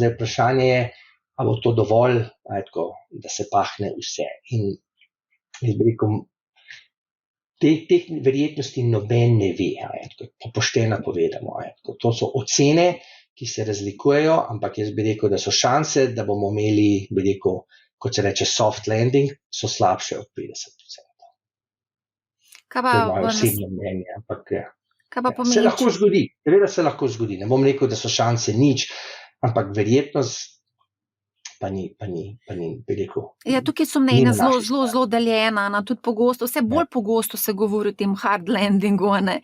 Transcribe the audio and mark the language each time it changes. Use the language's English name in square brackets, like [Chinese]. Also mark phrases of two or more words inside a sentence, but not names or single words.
[Slovenian] Zdaj vprašanje je, ali bo to dovolj, da se pahne vse. In jaz bi rekel, teh verjetnosti noben ne ve, pošteno povedano. To so ocene, ki se razlikujejo, ampak jaz bi rekel, da so šanse, da bomo imeli, bi rekel, kot se reče [English] soft landing, [Slovenian] so slabše od 50%. To je moje osebno mnenje, ampak se lahko zgodi, seveda se lahko zgodi. Ne bom rekel, da so šanse nič, ampak verjetnost pa ni, bi rekel. Ja, tukaj so mnenja zelo deljena, tudi pogosto, vse bolj pogosto se govori o tem [English] hard landingu, [Slovenian] ne.